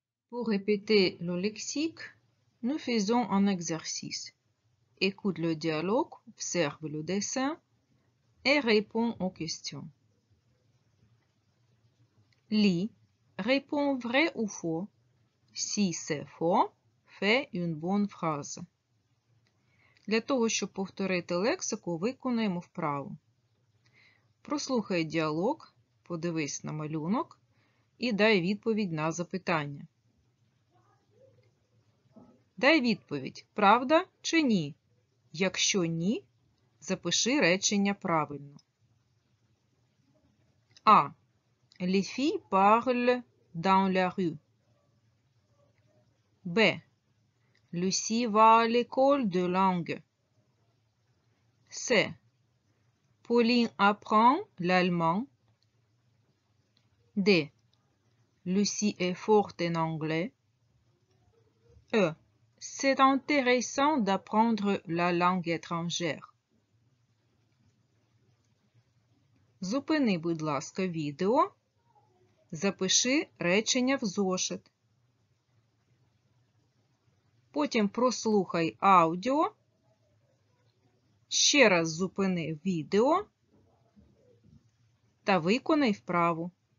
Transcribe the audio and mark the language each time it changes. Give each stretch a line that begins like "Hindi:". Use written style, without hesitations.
French: Pour répéter le lexique, nous faisons un exercice. Écoute le dialogue, observe le dessin et réponds aux questions. Lis, réponds vrai ou faux. Si c'est faux, fais une bonne phrase.
Ukrainian: Для того, щоб повторити лексику, виконуємо вправу. Прослухай діалог, подивись на малюнок і дай відповідь на запитання. Дай відповідь, правда чи ні? Якщо ні, запиши речення правильно. А.
French: Les filles parlent dans la rue. B. Lucie va à l'école de langue. C. Pauline apprend l'allemand. D. Lucie est forte en anglais. E. C'est intéressant d'apprendre la langue étrangère.
Ukrainian: Зупини, будь ласка, відео. Запиши речення в зошит. Потім прослухай аудіо. Ще раз зупини відео та виконай вправу.